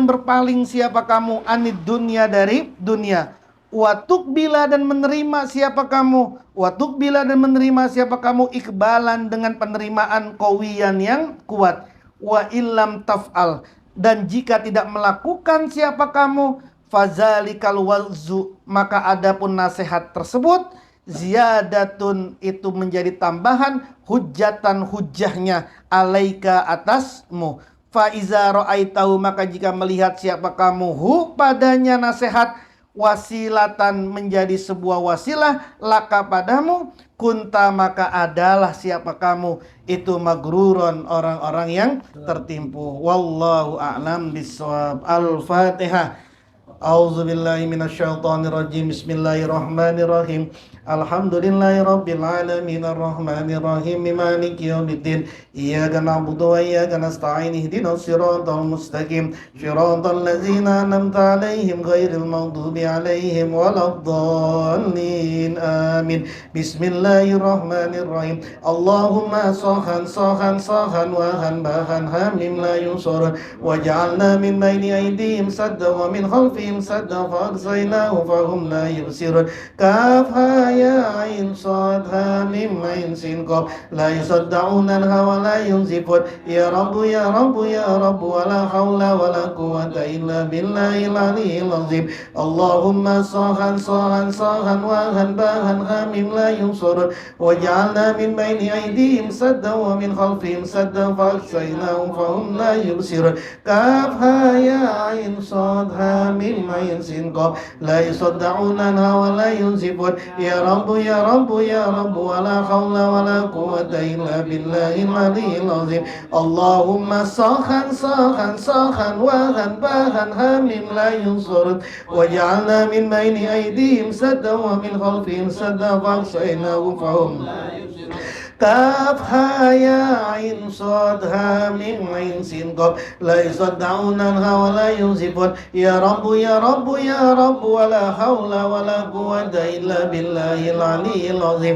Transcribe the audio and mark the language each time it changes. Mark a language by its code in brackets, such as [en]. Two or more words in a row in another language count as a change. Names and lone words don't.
[id] berpaling siapa kamu, [ar] عن الدنيا, [id] dari dunia, [ar] وتقبل, [id] dan menerima siapa kamu, [ar] وتقبل, [id] dan menerima siapa kamu, ikbalan, dengan penerimaan qawiyan, yang kuat, [ar] وإن لم تفعل, [id] dan jika tidak melakukan siapa kamu, [ar] فذلك الوعظ, [id] maka adapun nasihat tersebut, ziyadatun, itu menjadi tambahan, hujjatan, hujjahnya, alaika, atasmu. [ar] فإذا رأيته, [id] maka jika melihat siapa kamu, hu, padanya nasihat, wasilatan menjadi sebuah wasilah laka padamu, kunta maka adalah siapa kamu itu magruron orang-orang yang tertipu. [ar] والله أعلم بالصواب. الفاتحة. أعوذ بالله من الشيطان الرجيم. بسم الله الرحمن الرحيم. الحمد لله رب العالمين الرحمن الرحيم مالك يوم الدين. إياك نعبد وإياك نستعين اهدنا الصراط المستقيم. صراط الذين أنعمت عليهم غير المغضوب عليهم ولا الضالين. Amin. Bismillahirrahmanirrahim. اللهم سهن سهن سهن وهن بهن حميم لا يسر واجعلنا من بين أيديهم سدا ومن خلفهم سدا فأغشيناهم فهم لا يبصرون. كاف ها يا عين صاد حا ميم عين سين قاف لا يصدعون عنها ولا ينزفون. يا رب يا رب يا رب ولا حول ولا قوة إلا بالله العلي العظيم. اللهم سهن سهن سهن وهن بهن حميم لا يبصرون واجعلنا من بين أيديهم سدا ومن خلفهم سدا فأغشيناهم فهم لا يبصرون. كاف ها يا عين صاد حا ميم عين سين قاف لا يصدعون عنها ولا ينزفون. يا رب يا رب يا رب ولا حول ولا قوة إلا بالله العلي العظيم. اللهم سهن سهن سهن وهن بهن حميم لا ينصرون واجعلنا من بين أيديهم سدا ومن خلفهم سدا فأغشيناهم فهم لا يبصرون. كاف ها يا عين صاد حا ميم عين سين قاف لا يصدعون عنها ولا ينزفون. يا رب يا رب يا رب ولا حول ولا قوة إلا بالله العلي العظيم.